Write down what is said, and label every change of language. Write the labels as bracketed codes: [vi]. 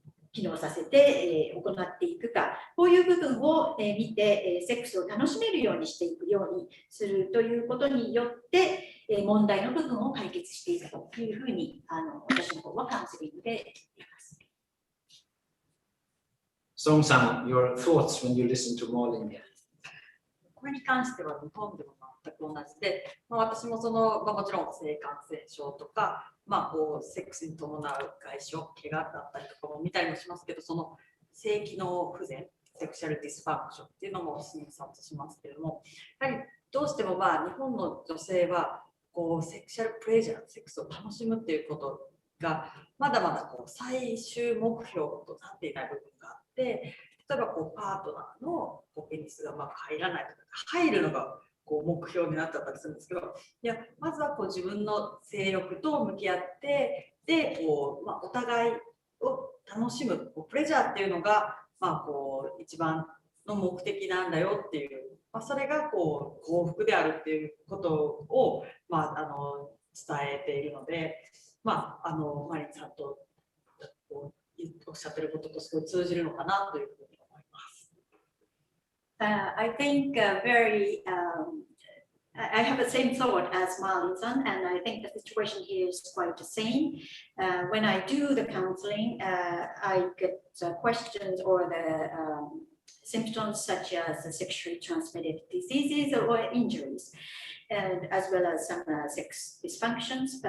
[ja] 機能させて、行っていくか、こういう部分を、見て、セックスを楽しめるようにしていくようにするということによって、問題の部分を解決していくというふうに私の方はカウンセリングで言っています。 [en] Som-san, your thoughts when you listen to Maarlin here? [ja] これに関しては日本でも全く同じで、私ももちろん性感染症とか、セックスに伴う外傷、怪我だったりとかも見たりもしますけど、その性機能不全、セクシャルディスファンクションっていうのも診察しますけれども、やはりどうしても日本の女性はセクシャルプレジャー、セックスを楽しむっていうことがまだまだ最終目標となっていない部分があって、例えばパートナーのペニスが入らないとか、入るのが目標になっちゃったりするんですけど、まずは自分の性欲と向き合って、でお互いを楽しむプレジャーっていうのが一番の目的なんだよっていう、それが幸福であるっていうことを伝えているので、マリンさんとおっしゃってることとすごい通じるのかなというふうに思います。 [en] I think I have the same thought as Maarlin-san, and I think the situation here is quite the same. When I do the counseling, I get questions or the symptoms such as sexually transmitted diseases or injuries, and as well as some sex dysfunctions.